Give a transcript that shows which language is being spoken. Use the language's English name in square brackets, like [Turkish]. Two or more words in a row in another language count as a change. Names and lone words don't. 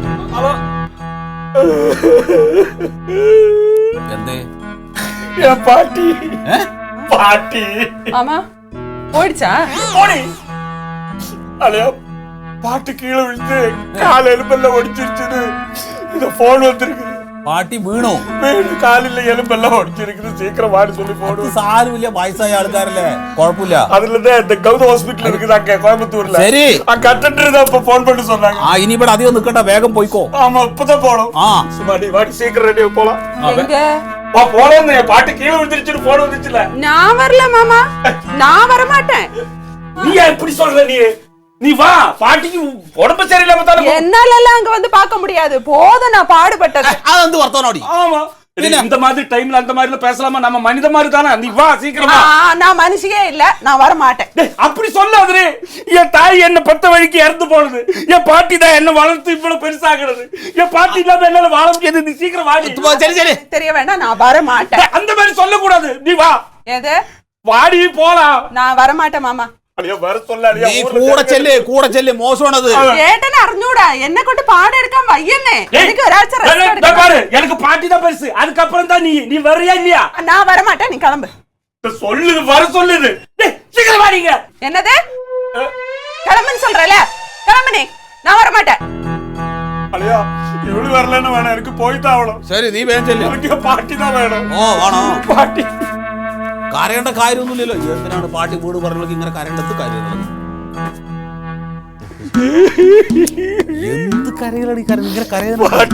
[Tamil] பாட்டி பாட்டி ஆமா போயிடுச்சா? ஓடி அலையா, பாட்டு கீழே விழுந்து கால் எலும்பெல்லாம் ஒடிச்சிருச்சுது. இந்த போன் வந்திருக்கு. [Malayalam] പാട്ടി വീണോ? കാലില്ല, എലുമ്പെല്ലാം ഒടിച്ചിരിക്കുന്നു. സീക്കിരം വാടി [Tamil] சொல்லி போடு. [Malayalam] സാരമില്ല, വയസ്സായ ആൾക്കാരല്ലേ, കുഴപ്പമില്ല. [Tamil] அதுலதான் இந்த கௌதம் ஹாஸ்பிட்டல் இருக்குது அங்க கோயம்புத்தூர்ல. சரி, கட்டண்டர் தான் இப்ப போன் பண்ணி சொன்னாங்க. [Malayalam] இனி ഇവിടെ അധികം നിൽക്കണ്ട, വേഗം പോയിക്കോ. [Tamil] ஆமா, இப்பதான் போறோம். சுமாடி வாடி, சீக்கிரம் ரெடி போலாம். எங்க போறோம். பாட்டு கீழே விழுந்துருச்சுன்னு போன் வந்துச்சுல. நான் வரல மாமா, நான் வர மாட்டேன். நீ எப்படி சொல்ற? நீ வா. பாட்டிக்கு உடம்பு சரியில்லாம தான. என்னால அங்க வந்து பார்க்க முடியாது. போதும் நான் பாடுபட்டது. அது வந்து വർത്തമാനോടി. ஆமா, இந்த மாதிரி டைம்ல அந்த மாதிரி பேசலாமா? நம்ம மனித மாதிரி தானே. நீ வா சீக்கிரமா. நான் மனுஷியே இல்ல, நான் வர மாட்டேன். அப்படி சொல்லாதே. என் தாய் என்ன பத்த வழிக்கு இறந்து போனது. என் பாட்டி தான் என்ன வளர்த்து இவ்வளவு பெருசாகிறது. என் பாட்டி இல்லாம என்னால வாழ முடியாது. நீ சீக்கிரம் வாடி. சரி சரி, தெரிய வேண்டாம், நான் வர மாட்டேன். அந்த மாதிரி சொல்லக்கூடாது. நீ வா. எது? வாடி போலாம். நான் வர மாட்டேன் மாமா. [Malayalam] കൂടെ ചെല്ല്, മോശമാണത്. ഏട്ടനെ അറിഞ്ഞൂടാ, എന്നെ കൊണ്ട് പാടെടുക്കാൻ വയ്യന്നേ. എനിക്ക് ഒരാഴ്ച [Tamil] எனக்கு பாட்டி தான் பெருசு. அதுக்கப்புறம் தான் நீ வரியா இல்லையா? நான் வர மாட்டேன், நீ கிளம்பு. சொல்லுது, வர சொல்லுது. சீக்கிரம் வாடிங்க. என்னது? கிளம்புன்னு சொல்றல, கிளம்பு நீ. நான் வர மாட்டேன். [Malayalam] അളിയാ, ഇവള് വരലെന്ന് വേണം. എനിക്ക് പോയിട്ടാ അവളോ. ശരി, നീ വേഗം ചെല്ല്. എനിക്ക് പാട്ടി தான் വേണം. വേണോ? പാട്ടി കരയേണ്ട കാര്യമൊന്നുമില്ലല്ലോ. എന്തിനാണ് പാട്ടി വീട് പറഞ്ഞെങ്കിൽ ഇങ്ങനെ കരയേണ്ടത് കാര്യമുള്ളത്? എന്ത് കരയിലാണ് ഇങ്ങനെ കരയുന്നത്?